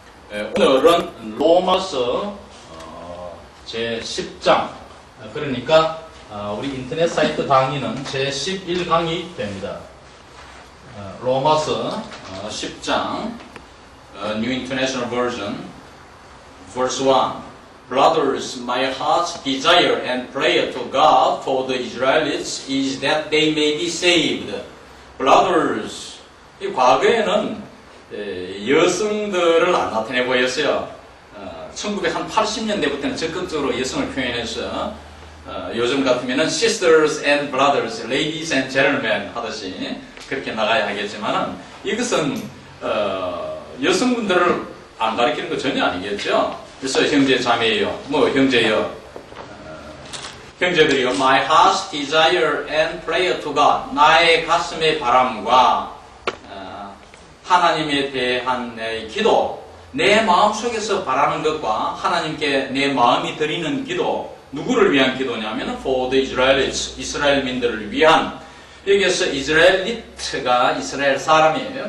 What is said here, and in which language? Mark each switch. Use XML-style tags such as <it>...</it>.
<ko>오늘은 로마서 제10장, 그러니까 우리 인터넷 사이트 강의는 제11강이 됩니다. 로마서 10장</ko> <en>New International Version Verse 1 Brothers, my heart's desire and prayer to God for the Israelites is that they may be saved.</en> <ko>Brothers, 이 과거에는 여성들을 안 나타내 보였어요. 1980년대부터는 적극적으로 여성을 표현해서 요즘 같으면은</ko> <en>sisters and brothers, ladies and gentlemen</en> <ko>하듯이 그렇게 나가야 하겠지만은 이것은 여성분들을 안 가리키는 거 전혀 아니겠죠. 그래서 형제 자매예요. 뭐 형제요. 형제들이요.</ko> <en>My heart's desire and prayer to God.</en> <ko>나의 가슴의 바람과 하나님에 대한 내 기도, 내 마음속에서 바라는 것과 하나님께 내 마음이 드리는 기도, 누구를 위한 기도냐면</ko> <en>for the Israelites,</en> <ko>이스라엘민들을 위한. 여기에서 이스라엘리트가 이스라엘 사람이에요.</ko>